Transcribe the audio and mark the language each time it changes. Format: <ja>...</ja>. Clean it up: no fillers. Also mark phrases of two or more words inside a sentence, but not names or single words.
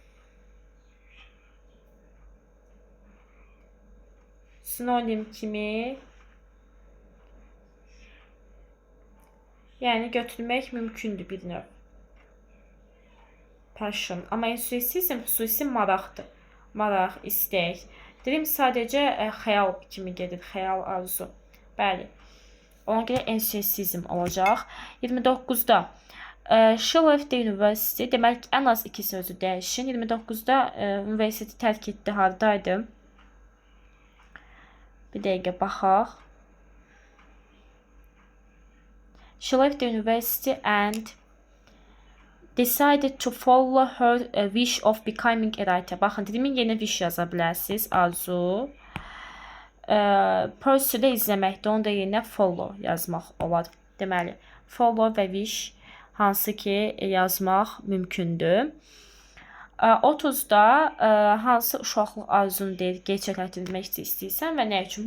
<az>Sinonim kimi, yəni götürmək mümkündür bir növ. Passion. Amma enthusiasm xüsusi maraqdır. Maraq, istək. Dream sadəcə xəyal kimi gedir, xəyal, arzu. Bəli. Ona görə enthusiasm olacaq. 29-da.</az> <en>She left the university.</en> <az>Demək, ən az 2 sözü dəyişin. 29-da universiteti tərk etdi. Haradaydı? Bir dəqiqə baxaq.</az> <en>She left the university and decided to follow her wish of becoming a writer.</en> <az>Baxın, demin yenə wish yaza bilərsiniz. Arzu. Pursue'də izləməkdə. Onu da yenə follow yazmaq olar. Deməli, follow və wish hansı ki yazmaq mümkündür. 30-da hansı uşaqlıq arzunu deyir, gerçəkləşdirmək istəyirsən və nə üçün?</az>